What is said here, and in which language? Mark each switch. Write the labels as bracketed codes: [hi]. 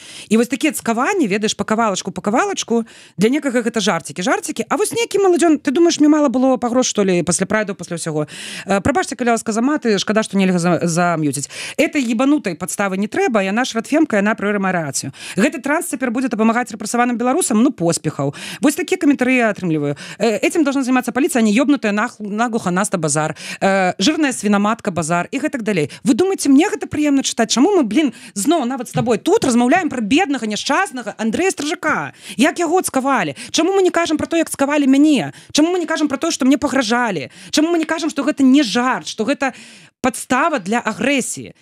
[be] І вось такія цкаванні, ведаеш, па кавалачку, для некага гэта жартікі, а вось нейкі маладзён, ты думаеш, мне мала было пагроз, што ли, пасля прайду, пасля ўсяго. Прабачце, калі ласка, за маты, шкада, што нельга зам'юціць. Этой ебанутай падставы не трэба, яна шватфемка, яна прыймае рацыю. Гэты транс цяпер будзе дапамагаць рэпрэсаваным беларусам, поспехаў. Вось такія каментары я атрымліваю. [ru] Этим должна заниматься полиция, а не ёбнутая наглуха Наста базар, жирная свиноматка базар [be] і гэтак далей. Вы думаеце, мне гэта прыемна чытаць? Чаму мы, зноў нават з табой тут размаўляем пра беднага, няшчаснага Андрэя Стражака? Як яго цкавалі? Чаму мы не кажам пра то, як цкавалі мяне? Чаму мы не кажам пра то, што мне пагражалі? Чаму мы не кажам, што гэта не жарт, што гэта падстава для агрэсіі?